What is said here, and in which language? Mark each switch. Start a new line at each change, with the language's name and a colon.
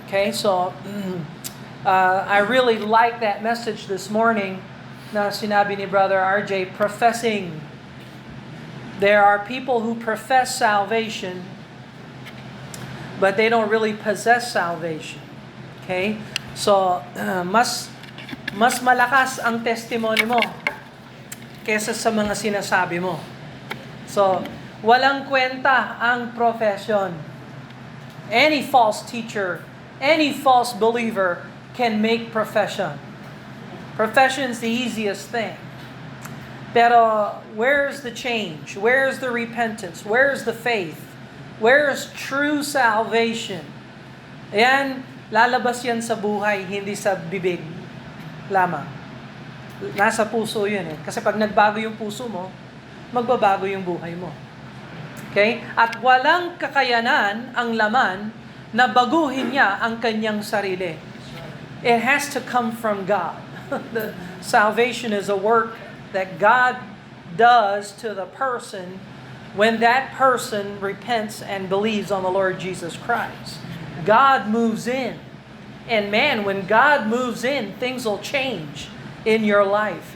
English: Okay, so I really like that message this morning
Filipino: na sinabi ni
English: Brother RJ, professing. There are people who profess salvation, but they don't really possess salvation. Okay?
Filipino: So, mas malakas ang testimony mo kesa sa mga sinasabi mo. So, walang kwenta ang profession.
English: Any false teacher, any false believer can make profession. Profession's the easiest thing. Pero, where's the change? Where's the repentance? Where's the faith? Where's true salvation?
Filipino: Ayan, lalabas yan sa buhay, hindi sa bibig lamang. Nasa puso yun eh. Kasi pag nagbago yung puso mo, magbabago yung buhay mo. Okay? At walang kakayanan ang laman na baguhin niya ang kanyang sarili.
English: It has to come from God. The salvation is a work that God does to the person when that person repents and believes on the Lord Jesus Christ. God moves in. And man, when God moves in, things will change in your life.